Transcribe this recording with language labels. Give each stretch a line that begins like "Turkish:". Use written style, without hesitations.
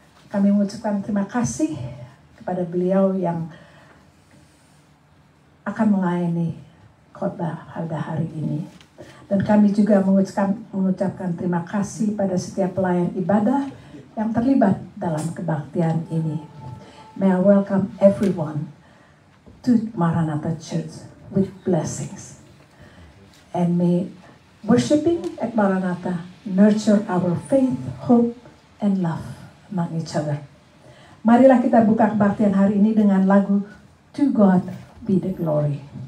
Indonesian: Kami mengucapkan terima kasih kepada beliau yang akan melayani khotbah pada hari ini. Dan kami juga mengucapkan terima kasih pada setiap pelayan ibadah yang terlibat dalam kebaktian ini.
English: May I welcome everyone to Maranatha Church with blessings. And may worshiping at Maranatha nurture our faith, hope, and love among each other.
Indonesian: Marilah kita buka kebaktian hari ini dengan lagu To God Be the Glory.